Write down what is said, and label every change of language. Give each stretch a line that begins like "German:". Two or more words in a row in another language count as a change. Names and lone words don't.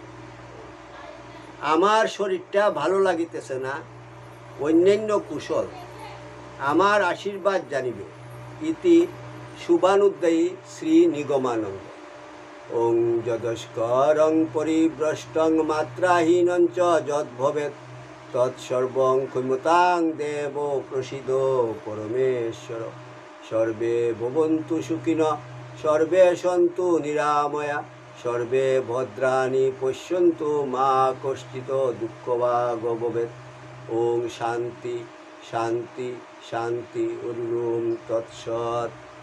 Bangla: আমার শরীরটা ভালো লাগিতেছে না, অন্যান্য কুশল আমার আশীর্বাদ জানিবে। ইতি শুভানুদ্দায়ী শ্রী নিগমানন্দ।
Sanskrit: ওং যদস্করং পরিভ্রষ্টং মাত্রাহীনং চ যদ্ভবেৎ তৎসর্বং ক্ষমতাং দেব প্রসিদ পরমেশ্বর। সর্বে ভবন্তু সুখিনঃ, সর্বে সন্তু নিরাময়া, সর্বে ভদ্রাণি পশ্যন্তু মা কশ্চিৎ দুঃখভাগ ভবেৎ। ওং শান্তি শান্তি শান্তি। ওম তৎসৎ।